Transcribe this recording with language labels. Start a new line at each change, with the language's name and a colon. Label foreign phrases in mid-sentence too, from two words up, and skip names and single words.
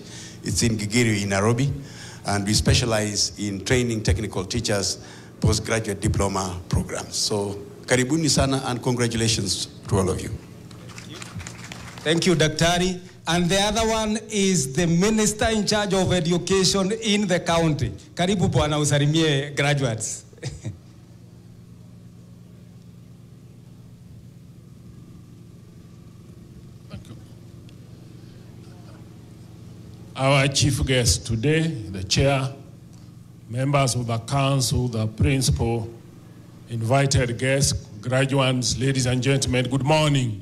English: It's in Gigiri in Nairobi, and we specialize in training technical teachers, postgraduate diploma programs. So,
Swahili: karibuni sana,
English: and congratulations to all of you. Thank you, Daktari. And the other one is the Minister in charge of education in the county.
Swahili: Karibu bwana usalimie graduates.
English: Our chief guest today, the chair, members of the council, the principal, invited guests, graduates, ladies and gentlemen, good morning.